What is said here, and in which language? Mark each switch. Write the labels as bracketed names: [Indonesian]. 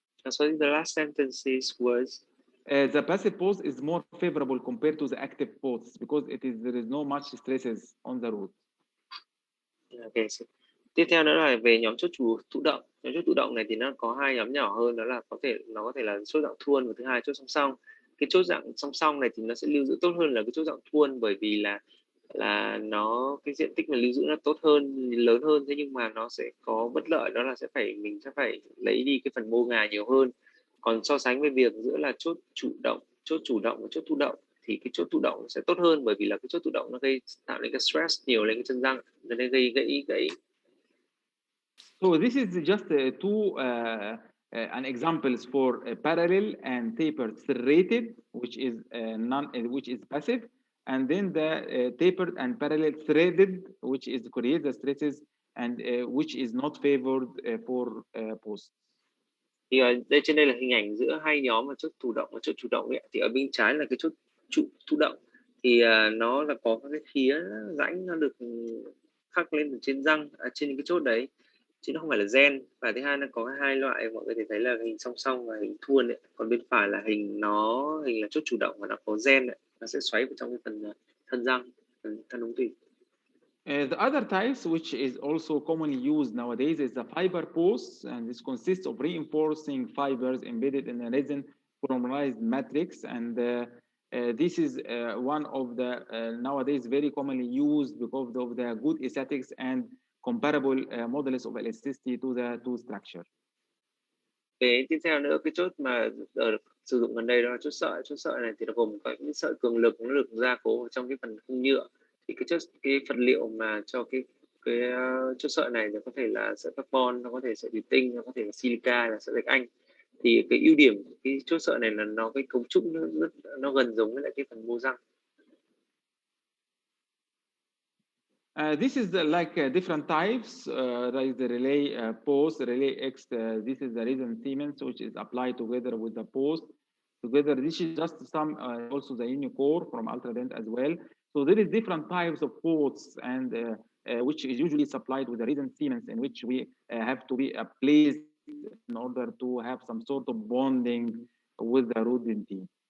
[English] So the last sentence was the passive post is more favorable compared to the active posts because there is no much stresses on the root. Okay. [Vietnamese] So, tiếp theo nữa là về nhóm chốt thụ động. Nhóm chốt thụ động này thì nó có hai nhóm nhỏ hơn, đó là nó có thể là chốt dạng thuôn, và thứ hai chốt song song. Cái chốt dạng song song này thì nó sẽ lưu giữ tốt hơn là cái chốt dạng thuôn, bởi vì là nó cái diện tích mà lưu giữ nó tốt hơn, lớn hơn, thế nhưng mà nó sẽ có bất lợi, đó là mình sẽ phải lấy đi cái phần mô ngà nhiều hơn. Còn so sánh với việc giữa là chốt chủ động và chốt thụ động thì cái chốt thụ động sẽ tốt hơn, bởi vì là cái chốt thụ động nó tạo nên cái stress nhiều lên cái chân răng, nên gây gãy. [English] So this is just two an examples for parallel and tapered serrated, which is passive, and then the tapered and parallel threaded, which is create the stresses and which is not favored for posts. [Vietnamese] Thì đây trên đây là hình ảnh giữa hai nhóm mà chốt thụ động và chốt chủ động ấy. Thì ở bên trái là cái chốt thụ động, thì nó là có các cái khía rãnh nó được khắc lên ở trên răng, trên những cái chốt đấy, chứ nó không phải là gen. Và thứ hai nó có hai loại, mọi người thể thấy là hình song song và hình thuôn đấy. Còn bên phải là hình là chốt chủ động và nó có gen đấy, nó sẽ xoáy vào trong cái phần thân răng, thân ống tủy. [English] The other types, which is also commonly used nowadays, is the fiber posts, and this consists of reinforcing fibers embedded in a resin polymerized matrix. And this is one of the nowadays very commonly used because of the good aesthetics and comparable modulus of elasticity to the two structure. [Vietnamese] Cái tiếp theo nữa, cái chốt mà sử dụng gần đây đó là chốt sợi. Chốt sợi này thì nó gồm có những sợi cường lực, nó được gia cố trong cái phần khung nhựa. Thì cái vật liệu mà cho cái chốt sợi này nó có thể là sợi carbon, nó có thể sợi thủy tinh, nó có thể là silica, là sợi gạch anh. Thì cái ưu điểm của cái chốt sợi này là nó cái cấu trúc nó gần giống với lại cái phần mô răng. [English] This is like different types, like the relay post, relay X. This is the resin cement, which is applied together with the post. Together, this is just some also the unicore from Ultradent as well. So there is different types of posts, and which is usually supplied with the resin cements, in which we have to be placed in order to have some sort of bonding with the root dentine.